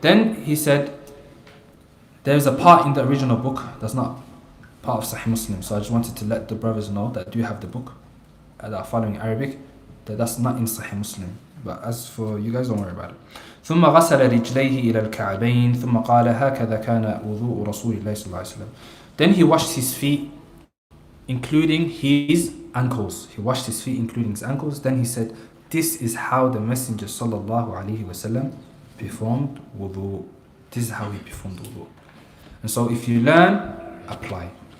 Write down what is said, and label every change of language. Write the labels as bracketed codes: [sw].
[en] Then he said, there's a part in the original book that's not part of Sahih Muslim. So I just wanted to let the brothers know that do have the book that are following Arabic, that's not in Sahih Muslim. But as for you guys, don't worry about it. [ar] ثم غسل رجليه إلى الكعبين ثم قال هكذا كان وضوء رسول الله صلى الله عليه وسلم. [en] Then he washed his feet including his ankles. He washed his feet including his ankles. Then he said, this is how the Messenger صلى الله عليه وسلم performed wudu. This is how he performed wudu. And so if you learn, apply.